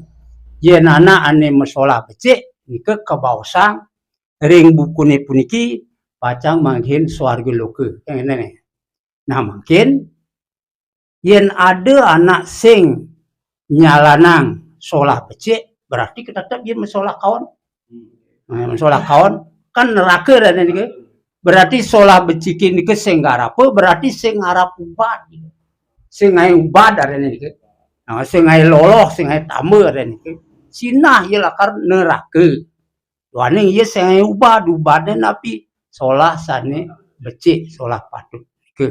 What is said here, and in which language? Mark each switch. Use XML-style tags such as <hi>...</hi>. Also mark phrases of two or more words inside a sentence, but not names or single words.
<ban>Yen anak ane mesolah becik nike ke bawah ring bukune puniki pacang manghin swarga loka. Ngene. Nah mungkin yen ada anak sing nyalanang solah becik</ban> <id>berarti tetap</id> <ban>yen mesolah kaon. Nah, mesolah kaon kan neraka dan niki. Berarti solah becik niki sing garapa berarti sing ngarap ubad. Sing ngai ubad ada niki. Nah, sing ngai loloh, sing ngai tamba ada niki. Sinah ye lakar neraka. Tuane ye sing ngai ubad napi solah sane becik, solah patut niki.</ban>